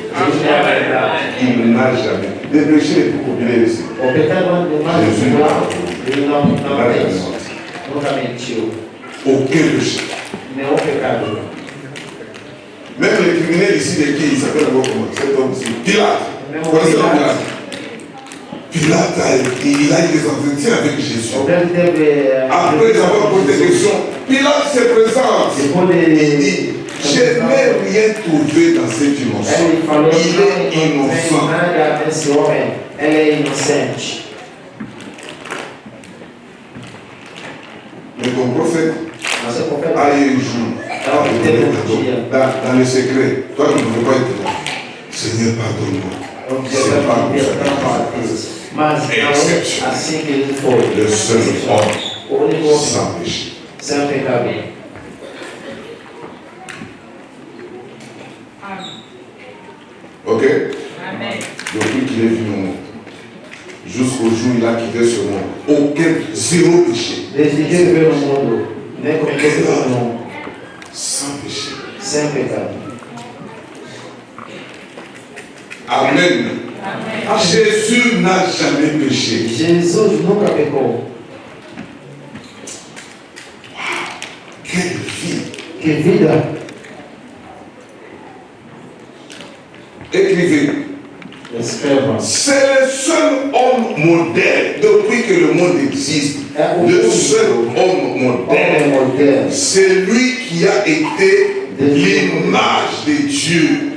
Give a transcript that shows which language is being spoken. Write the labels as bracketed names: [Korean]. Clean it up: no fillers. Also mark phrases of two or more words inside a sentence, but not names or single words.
[Portuguese] Jesus é a verdade. [French] Il n'a jamais. Les péchés les plus populaires ici. [Portuguese] O pecado mais Jesus popular, ele não [French] Il n'a jamais [Portuguese] mente. [French] menti. [Portuguese] Nunca mentiu. [French] Aucun péché. [Portuguese] Nenhum pecado. [French] Même les criminels ici, de qui il s'appelle encore comment? Cet homme ici. Pilate. Vous connaissez l'homme Pilate? Pilate, il a eu des entretiens avec Jésus. [Portuguese] O grande teve. [French] Après avoir posé des questions, Pilate se présente. [Portuguese] Depois [French] Il de. dit: Je n'ai rien trouvé dans cet innocent. [Portuguese] Ele falou: [French] Il est [Portuguese] não tem [French] innocent. [Portuguese] nada nesse homem. Ele é inocente. [French] Mais ton prophète [Portuguese] Mas o profeta. [French] a eu un jour, dans le secret, toi qui ne pouvais pas être là. Seigneur, pardonne-moi. [Portuguese] Não [French] C'est [Portuguese] precisa [French] pas [Portuguese] pedir [French] comme [Portuguese] perdão [French] ça. [Portuguese] para Deus. Mas não [French] Exception. [Portuguese] é assim que ele foi. [French] Le seul homme [Portuguese] O único homem [French] sans péché. [Portuguese] sem pecado. Ok? Amen. [French] Depuis qu'il est venu au monde, jusqu'au jour où il a quitté ce monde, aucun, zéro péché. [Portuguese] Desde que ele veio no mundo, nem cometeu pecado nenhum. [French] Sans péché. [Portuguese] Sem pecado. Amen. Amen. [French] Jésus n'a jamais péché. [Portuguese] Jesus nunca pecou. [French] Quelle vie! [Portuguese] Que vida. [French] Écrivez. [Portuguese] Escreva. [French] C'est le seul homme modèle, depuis que le monde existe, le seul homme modèle, c'est lui qui a été l'image de Dieu.